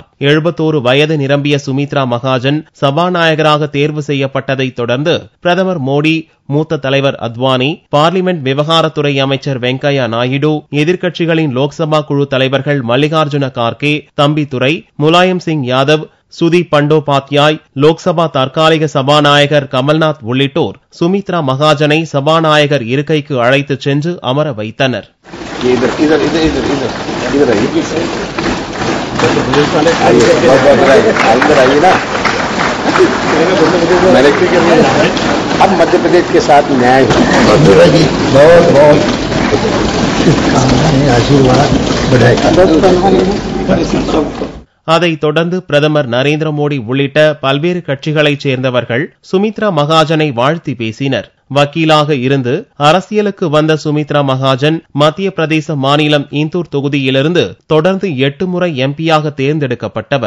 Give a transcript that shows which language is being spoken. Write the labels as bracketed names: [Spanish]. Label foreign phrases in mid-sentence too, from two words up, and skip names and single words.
[Tamil] 71 வயது நிரம்பிய சுமித்ரா மகாஜன் சபாநாயகராக தேர்வு செய்யப்பட்டதைத் தொடர்ந்து பிரதமர் மோடி, மூத்த தலைவர் அத்வானி, பார்லிமெண்ட் விவகாரத்துறை அமைச்சர் வெங்கையா நாயுடு, எதிர்க்கட்சிகளின் லோக்சபா குழு தலைவர்கள் மல்லிகார்ஜுன கார்கே, தம்பிதுரை, முலாயம் சிங் யாதவ், சுதீப் பண்டோபாத்யாய், லோக்சபா தற்காலிக சபாநாயகர் கமல்நாத் உள்ளிட்டோர் சுமித்ரா மகாஜனை சபாநாயகர் இருக்கைக்கு அழைத்துச் சென்று அமர வைத்தனர். [Hindi] अब मध्य प्रदेश के साथ न्याय बहुत आशीर्वाद [Tamil] அதைத் தொடர்ந்து பிரதமர் நரேந்திர மோடி உள்ளிட்ட பல்வேறு கட்சிகளைச் சேர்ந்தவர்கள் சுமித்ரா மகாஜனை வாழ்த்தி பேசினர். வக்கீலாக இருந்து அரசியலுக்கு வந்த சுமித்ரா மகாஜன் மத்திய பிரதேச மாநிலம் இந்தூர் தொகுதியிலிருந்து தொடர்ந்து 8 முறை எம்பியாக தேர்ந்தெடுக்கப்பட்டவர்.